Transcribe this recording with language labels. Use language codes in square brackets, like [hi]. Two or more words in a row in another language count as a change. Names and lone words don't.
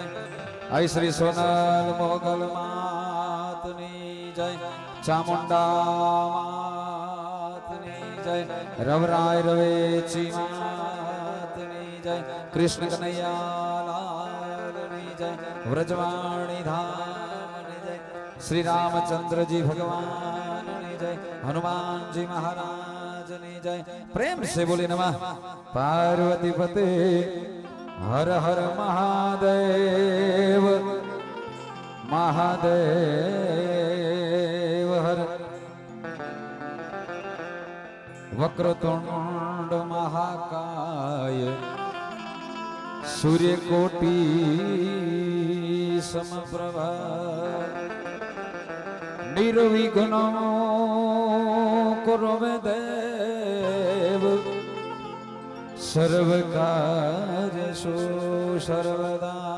[gu] આઈ શ્રી સોનલ મોગલ માતની જય, ચામુંડા માતની જય, રવરાય રવેચી માતની જય, કૃષ્ણ કનૈયાલાલની જય, વ્રજવાણી ધામની જય, શ્રી રામચંદ્રજી ભગવાનની જય, હનુમાનજી મહારાજની જય। [hi] प्रेम से बोले नमः पार्वती पते हर हर महादेव महादेव हर। [sa] वक्रतुंड महाकाय सूर्यकोटि समप्रभा निर्विघ्न कुरु मे देव सर्व कार्येषु सर्वदा।